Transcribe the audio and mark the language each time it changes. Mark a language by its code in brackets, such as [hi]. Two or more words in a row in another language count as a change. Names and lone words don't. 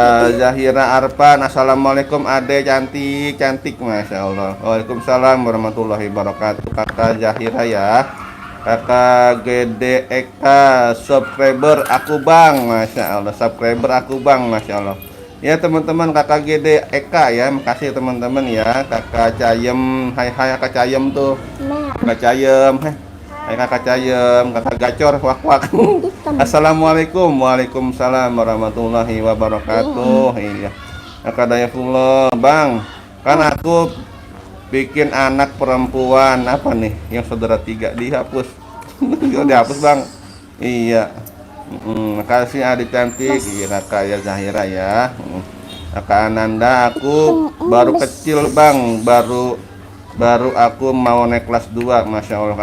[id] Kakak Zahira Arfan, assalamualaikum ade cantik, [ar] ما شاء الله. وعليكم السلام ورحمة الله وبركاته. [id] Kakak Zahira ya. Kakak Gede Eka, subscriber aku bang, [ar] ما شاء الله. [id] Subscriber aku bang, [ar] ما شاء الله. [id] Ya teman-teman, Kakak Gede Eka ya, makasih teman-teman ya. Kakak Cayem, hai Kakak Cayem tuh. Kakak Cayem, Hai Kakak Cayem, Kakak Gacor, wak. [ar] السلام عليكم، وعليكم السلام ورحمة الله وبركاته. [id] Iya. Kakak Dayafullah, bang, kan aku bikin anak perempuan apa nih? Yang saudara 3 dihapus. Dihapus bang. Iya. Makasih adik cantik. Iya Kakak ya Zahira ya. Kakak Ananda, aku baru kecil bang, baru aku mau naik kelas 2, [ar] ما شاء الله.